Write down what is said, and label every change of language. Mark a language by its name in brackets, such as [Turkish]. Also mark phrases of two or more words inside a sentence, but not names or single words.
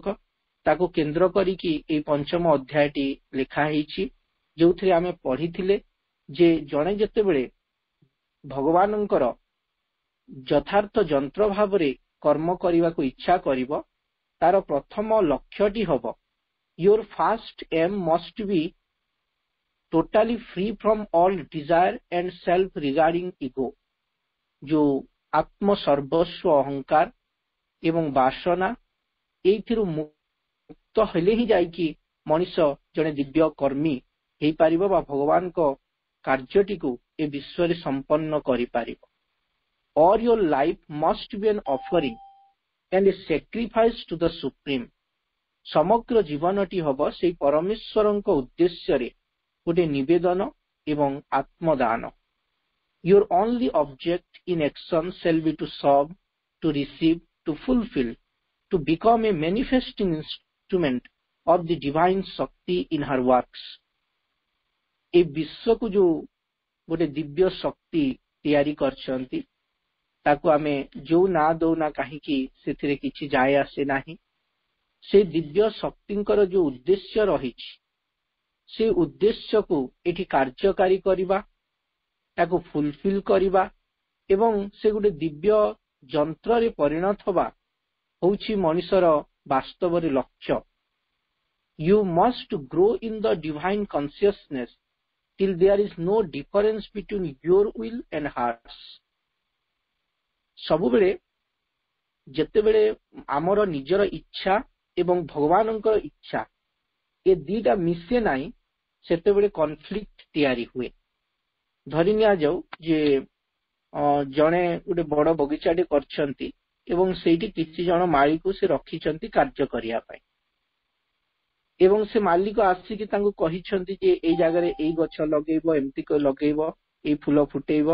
[Odia] ତାକୁ କେନ୍ଦ୍ର କରିକି ଏହି 5ମ ଅଧ୍ୟାୟଟି ଲେଖା ହେଇଛି, ଯୋଉଥିରେ ଆମେ ପଢିଥିଲେ ଯେ ଜଣେ ଯେତେବେଳେ ଭଗବାନଙ୍କର ଯଥାର୍ଥ ଯନ୍ତ୍ର ଭାବରେ କର୍ମ କରିବାକୁ ଇଚ୍ଛା କରିବ ତାର ପ୍ରଥମ ଲକ୍ଷ୍ୟଟି ହେବ [English] your first aim must be totally free from all desire and self regarding ego। [Odia] ଯୋଉ ଆତ୍ମ ସର୍ବସ୍ୱ ଅହଙ୍କାର ଏବଂ ବାସନା ଏଇଥିରୁ ମୁକ୍ତ ହେଲେ ହିଁ ଯାଇକି ମଣିଷ ଜଣେ ଦିବ୍ୟ କର୍ମୀ ହେଇପାରିବ ବା ଭଗବାନଙ୍କ କାର୍ଯ୍ୟଟିକୁ ଏ ବିଶ୍ୱରେ ସମ୍ପନ୍ନ କରିପାରିବ। [English] All your life must be an offering and a sacrifice to the supreme। [Odia] ସମଗ୍ର ଜୀବନଟି ହେବ ସେଇ ପରମେଶ୍ୱରଙ୍କ ଉଦ୍ଦେଶ୍ୟରେ ଗୋଟେ ନିବେଦନ ଏବଂ ଆତ୍ମଦାନ। [English] Your only object in action shall be to serve, to receive, to fulfill, to become a manifesting instrument of the divine Shakti in her works। [Odia] ଏ ବିଶ୍ୱକୁ ଯୋଉ ଗୋଟେ ଦିବ୍ୟ ଶକ୍ତି ତିଆରି କରିଛନ୍ତି ତାକୁ ଆମେ ଯୋଉ ନାଁ ଦଉନା କାହିଁକି ସେଥିରେ କିଛି ଯାଏ ଆସେ ନାହିଁ। ସେ ଦିବ୍ୟ ଶକ୍ତିଙ୍କର ଯୋଉ ଉଦ୍ଦେଶ୍ୟ ରହିଛି ସେ ଉଦ୍ଦେଶ୍ୟକୁ ଏଠି କାର୍ଯ୍ୟକାରୀ କରିବା, ତାକୁ ଫୁଲଫିଲ୍ କରିବା ଏବଂ ସେ ଗୋଟେ ଦିବ୍ୟ ଯନ୍ତ୍ରରେ ପରିଣତ ହେବା ହେଉଛି ମଣିଷର ବାସ୍ତବରେ ଲକ୍ଷ୍ୟ। [English] You must grow in the divine consciousness till there is no difference between your will and hers. [Odia] ସବୁବେଳେ ଯେତେବେଳେ ଆମର ନିଜର ଇଚ୍ଛା ଏବଂ ଭଗବାନଙ୍କର ଇଚ୍ଛା ଏ ଦିଟା ମିଶେ ନାହିଁ ସେତେବେଳେ କନଫ୍ଲିକ୍ଟ ତିଆରି ହୁଏ। ଧରି ନିଆଯାଉ ଯେ ଜଣେ ଗୋଟେ ବଡ ବଗିଚାଟେ କରିଛନ୍ତି ଏବଂ ସେଇଠି କିଛି ଜଣ ମାଳିକୁ ସେ ରଖିଛନ୍ତି କାର୍ଯ୍ୟ କରିବା ପାଇଁ ଏବଂ ସେ ମାଲିକ ଆସିକି ତାଙ୍କୁ କହିଛନ୍ତି ଯେ ଏଇ ଜାଗାରେ ଏଇ ଗଛ ଲଗେଇବ, ଏମିତି ଲଗେଇବ, ଏଇ ଫୁଲ ଫୁଟେଇବ।